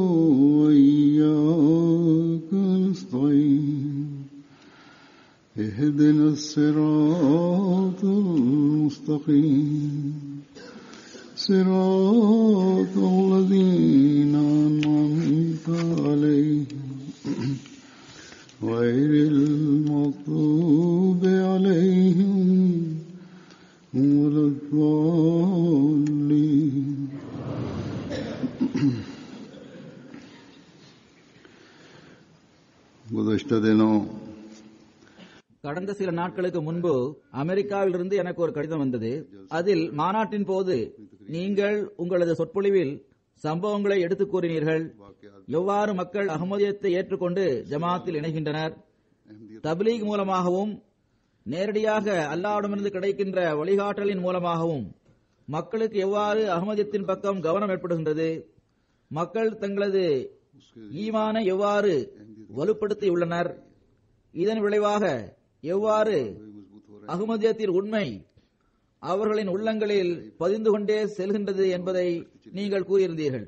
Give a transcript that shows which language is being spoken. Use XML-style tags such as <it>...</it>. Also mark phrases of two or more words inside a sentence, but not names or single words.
<ar>وإياك نستعين اهدنا الصراط المستقيم صراط الذين أنعمت عليهم غير المغضوب عليهم ولا الضالين.</ar> <ur>گزشتہ دنوں</ur> <ta>கடந்த சில நாட்களுக்கு முன்பு அமெரிக்காவிலிருந்து எனக்கு ஒரு கடிதம் வந்தது. அதில் மாநாட்டின் போது நீங்கள் உங்களது சொற்பொழிவில் சம்பவங்களை எடுத்துக் கூறினீர்கள். எவ்வாறு மக்கள் அஹ்மதியத்தை ஏற்றுக்கொண்டு ஜமாத்தில் இணைகின்றனர், தப்லீக் மூலமாகவும் நேரடியாக அல்லாஹ்விடமிருந்து கிடைக்கின்ற வழிகாட்டலின் மூலமாகவும் மக்களுக்கு எவ்வாறு அஹ்மதியத்தின் பக்கம் கவனம் ஏற்படுகின்றது, மக்கள் தங்களது ஈமானை எவ்வாறு வலுப்படுத்தியுள்ளனர், இதன் விளைவாக எவ்வாறு அஹ்மதியத்தின் உண்மை அவர்களின் உள்ளங்களில் பதிந்து கொண்டே செல்கின்றது என்பதை நீங்கள் கூறியிருந்தீர்கள்.</ta>